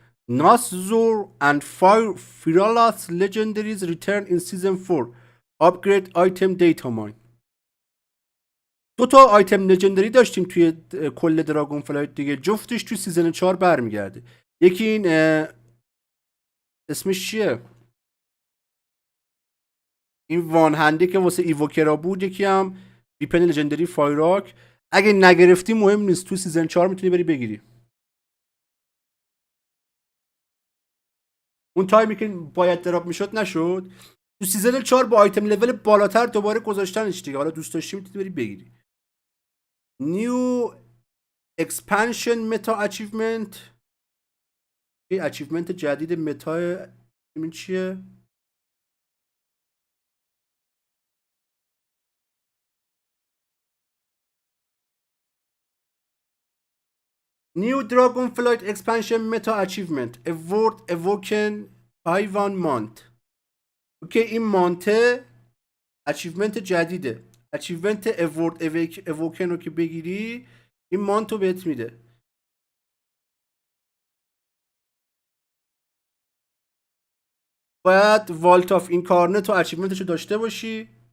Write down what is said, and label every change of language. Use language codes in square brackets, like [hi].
[en] Nazor and Firalas legendaries return in season 4. Upgrade item data mine. [fa] دو تا آیتم لژندری داشتیم توی کل دراگون فلایت دیگه، جفتش توی سیزن 4 برمیگرده. یکی این اسمش چیه؟ این وان هنده که واسه ایووکرا بود. یکی هم ویپن لژندری فایراک. اگه نگرفتی مهم نیست، تو سیزن 4 میتونی بری بگیری. اون تایمی که باید دراپ میشد نشد، تو سیزن 4 با آیتم لول بالاتر دوباره گذاشتنش دیگه. حالا دوست داشتی میتونی بری بگیری. [en] New expansion meta achievement. [fa] این اچیومنت جدید متا این چیه؟ [en] New Dragonflight Expansion Meta Achievement Award Evoken Taiwan Month. [fa] اوکی این مانته اچیومنت جدیده. اچیومنت Award Evoken رو که بگیری این مانت رو بهت میده. باید والت آف اینکارنت و اچیومنتش رو داشته باشی.